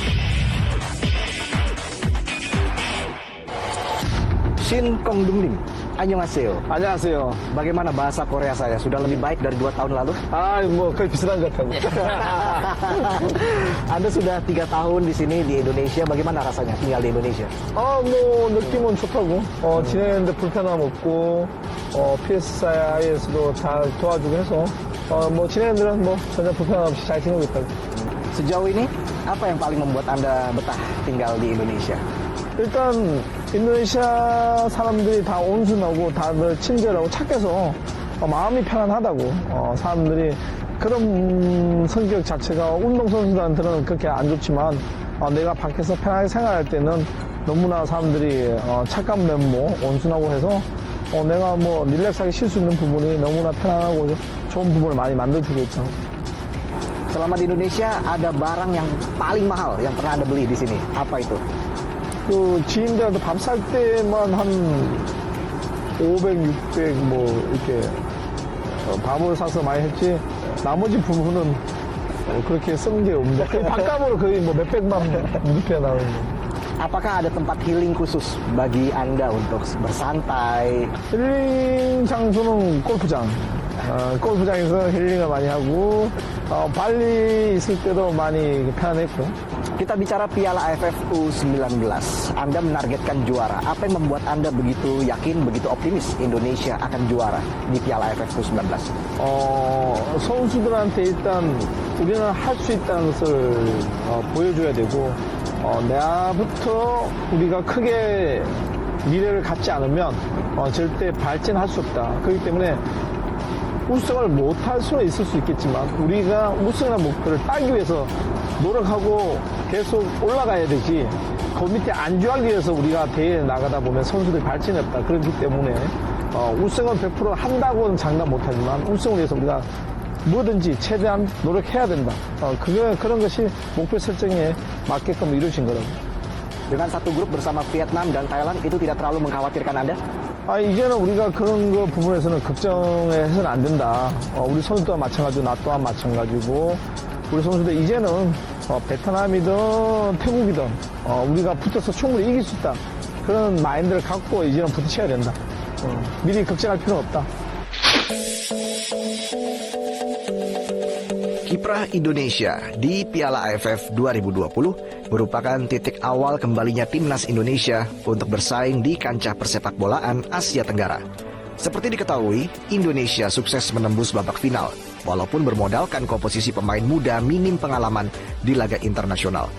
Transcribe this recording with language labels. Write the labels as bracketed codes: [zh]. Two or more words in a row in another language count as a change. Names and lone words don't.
[ko] Shin Kong-dunglim Annyeonghaseyo. 안녕하세요. [id] Bagaimana bahasa Korea saya? Sudah lebih baik dari 2 tahun lalu? [ko] 뭐 거의 비슷한 것 같아요. [id] Anda sudah 3 tahun di sini di Indonesia. Bagaimana rasanya tinggal di Indonesia? [ko] 뭐 느낌은 좋다고. 지내는데 불편함 없고, PSI에서도 잘 도와주고 해서, 뭐 지내는 데는 뭐 전혀 불편함 없이 잘 지내고 있다고. [id] Sejauh ini, apa yang paling membuat Anda betah tinggal di Indonesia? [ko] 일단 인도네시아 사람들이 다 온순하고 다들 친절하고 착해서 마음이 편안하다고. 사람들이 그런 성격 자체가 운동선수들한테는 그렇게 안 좋지만 내가 밖에서 편하게 생활할 때는 너무나 사람들이 착한 면모, 온순하고 해서 내가 뭐 릴렉스하게 쉴 수 있는 부분이 너무나 편안하고 좋은 부분을 많이 만들어주고 있죠. [id] Selama di Indonesia, ada barang yang paling mahal yang pernah Anda beli di sini. Apa itu? [ko] 그 지인들한테 밥 살 때만 한 500, 600 뭐 이렇게 밥을 사서 많이 했지 나머지 부분은 그렇게 쓴 게 없는데 그 밥값으로 거의 뭐 몇백만 루피아 나오는 거. [id] Apakah ada tempat healing khusus bagi Anda untuk bersantai? [ko] 힐링 장소는 골프장. 골프장에서 힐링을 많이 하고 발리 있을 때도 많이 편안했고. [id] Kita bicara Piala AFF U19. Anda menargetkan juara. Apa yang membuat Anda begitu yakin, begitu optimis Indonesia akan juara di Piala AFF U19? [ko] 선수들한테 일단 우리는 할 수 있다는 것을 보여줘야 되고 내야부터 우리가 크게 미래를 갖지 않으면 절대 발전할 수 없다. 그렇기 때문에 우승을 못할 수는 있을 수 있겠지만 우리가 우승이라는 목표를 따기 위해서 노력하고 계속 올라가야 되지 그 밑에 안주하기 위해서 우리가 대회에 나가다 보면 선수들이 발전이 없다. 그렇기 때문에 우승은 100% 한다고는 장담 못하지만 우승을 위해서 우리가 뭐든지 최대한 노력해야 된다. 그런 것이 목표 설정에 맞게끔 이루어진 거라고. [id] Dengan satu grup bersama Vietnam dan Thailand itu tidak terlalu mengkhawatirkan Anda? [ko] 이제는 우리가 그런 거 부분에서는 걱정해서는 안 된다. 우리 선수들과 마찬가지고 나 또한 마찬가지고 우리 선수들 이제는 베트남이든 태국이든 우리가 붙어서 충분히 이길 수 있다. 그런 마인드를 갖고 이제는 부딪혀야 된다. 미리 걱정할 필요는 없다. [id] Kiprah Indonesia di Piala AFF 2020 merupakan titik awal kembalinya timnas Indonesia untuk bersaing di kancah persepak bolaan Asia Tenggara. Seperti diketahui, Indonesia sukses menembus babak final, walaupun bermodalkan komposisi pemain muda minim pengalaman di laga internasional.